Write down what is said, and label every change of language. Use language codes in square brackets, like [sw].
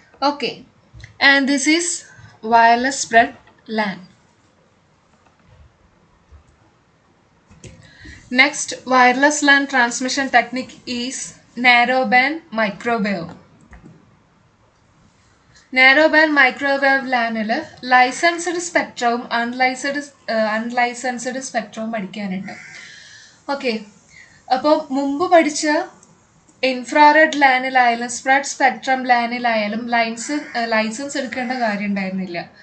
[en] Okay, and this is wireless spread LAN. Next wireless LAN transmission technique is narrowband microwave. [ml] Narrowband microwave LANിൽ licensed സ്പെക്ട്രവും unlicensed സ്പെക്ട്രവും പഠിക്കാനുണ്ട്. Okay, അപ്പോൾ മുമ്പ് പഠിച്ച infrared ലാനിലായാലും spread spectrum ലാനിലായാലും licence എടുക്കേണ്ട കാര്യം ഉണ്ടായിരുന്നില്ല.